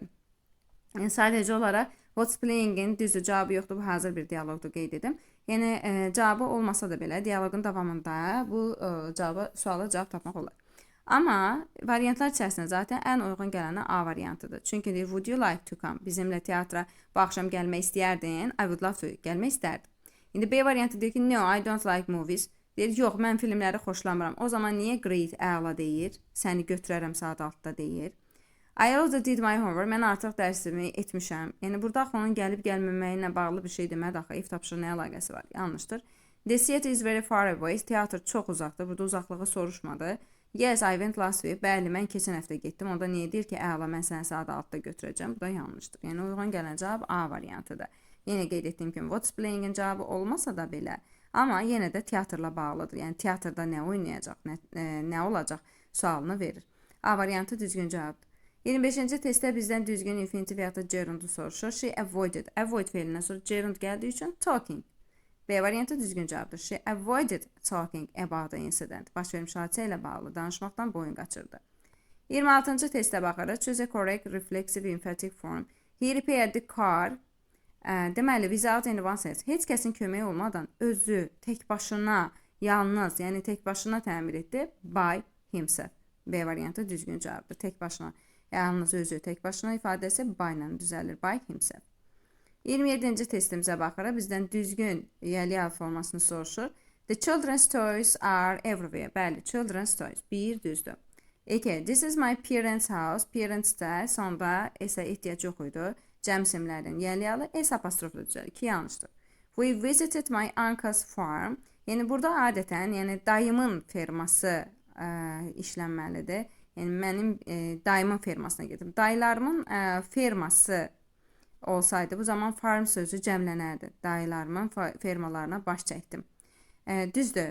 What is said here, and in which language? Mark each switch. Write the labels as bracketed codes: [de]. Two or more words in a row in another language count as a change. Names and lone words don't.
[az] Yəni sadəcə olaraq [en] what's playing-in [az] düzdür cavabı yoxdur. Bu hazır bir dialoqda qeyd edim. Yəni cavabı olmasa da belə dialoqun davamında bu suala cavab tapmaq olar. Amma variantlar içərisində zaten ən uyğun gələni A variantıdır. Çünki deyir, [en] would you like to come? [az] Bizimlə teatra bu axşam gəlmək istəyərdin. [en] I would love to. [az] Gəlmək istərdim. İndi B variantı deyir ki, [en] no, I don't like movies. [az] Deyir, yox, mən filmləri xoşlamıram. O zaman niyə great, əla deyir? Səni götürərəm saat 6-da deyir. [en] I also did my homework. [az] Mən artıq dərsimi etmişəm. Yəni burada axı onun gəlib gəlməməyinə bağlı bir şey demədi axı. Ev tapşırığı nə əlaqəsi var? Yanlışdır. [en] The theater is very far away. [az] Teatr çox uzaqdır. Burada uzaqlığı soruşmadı. [en] Yes, I went last week. [az] Bəli, mən keçən həftə getdim. Onda niyə deyir ki, əla, mən səni saat 6-da götürəcəm? Bu da yanlışdır. Yəni uyğun gələn cavab A variantıdır. Yenə qeyd etdiyim kimi [en] what's playing-in [az] cavabı olmasa da belə, amma yenə də teatrla bağlıdır. Yəni teatrda nə oynayacaq, nə olacaq sualını verir. A variantı düzgün cavabdır. 25-ci testdə bizdən düzgün infinitiv və ya da gerundu soruşur. [en] She avoided. [az] Avoid feilindən sonra gerund gəldiyi üçün talking. B variantı düzgün cavabdır. [en] She avoided talking about the incident. [az] Baş vermiş hadisə ilə bağlı danışmaqdan boyun qaçırdı. 26-cı testə baxarıq. [en] Choose a correct reflexive emphatic form. He repaired the car. [az] Deməli, [en] without anyone says. [az] Heç kəsin köməyi olmadan özü, tək başına, yalnız, yəni tək başına təmir etdi. [en] By himself. [az] B variantı düzgün cavabdır. Tək başına. Yalnız özü, tək başına ifadəsi by ilə düzəlir. [en] By himself. [az] 27-ci testimizə baxaraq bizdən düzgün yəli formasını soruşur. [en] The children's toys are everywhere. [az] Bəli, [en] children's toys. [az] 1 düzdür. 2. [en] This is my parents' house. [az] Parents-də sonda S-ə ehtiyac yox idi. Cəmsimlərin yəli S apostrofla düzəlir. 2 yanlışdır. [en] We visited my uncle's farm. [az] Yəni burada adətən, yəni dayımın ferması işlənməlidir. Yəni mənim dayımın fermasına gedim. Dayılarımın ferması olsaydı bu zaman farm sözü cəmlənərdi. Dayılarımın fermalarına baş çəkdim. Düzdür.